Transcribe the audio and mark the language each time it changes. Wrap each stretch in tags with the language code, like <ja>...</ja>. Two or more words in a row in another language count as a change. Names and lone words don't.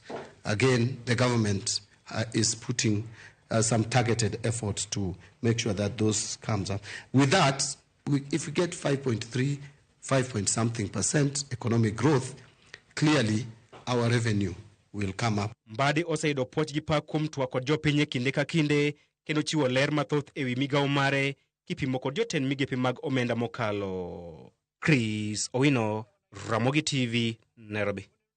<en>Again, the government is putting some targeted efforts to make sure that those comes up. With that, if we get 5.something% economic growth, clearly our revenue will come up.</en> <luo>Mbadi oseyudo puoch gi pak kuom twak kod jopiny e kinde ka kinde kendo chiwo ler mathoth ewi migawo mare kipimo kod jotend migepe mag omenda mokalo. Kristo Wino, Ramogi TV, Nairobi.</luo>